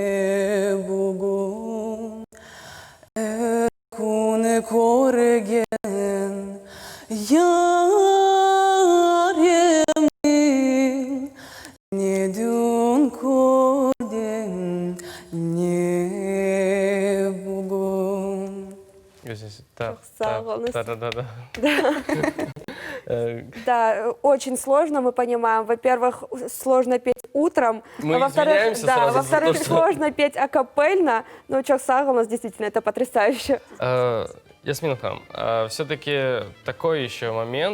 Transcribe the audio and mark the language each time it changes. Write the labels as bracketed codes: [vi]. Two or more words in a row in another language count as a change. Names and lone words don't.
[ru] bugün Erkune korgen yaremnin ne dün kordin ne bugün. Да. Да, очень сложно, мы понимаем. Во-первых, сложно петь утром, Мы а во-вторых, извиняемся да, сразу за во-вторых, то, что- сложно петь акапельно. Но Чохсагал у нас действительно это потрясающе. Ясмин Хам, все-таки такой еще момент.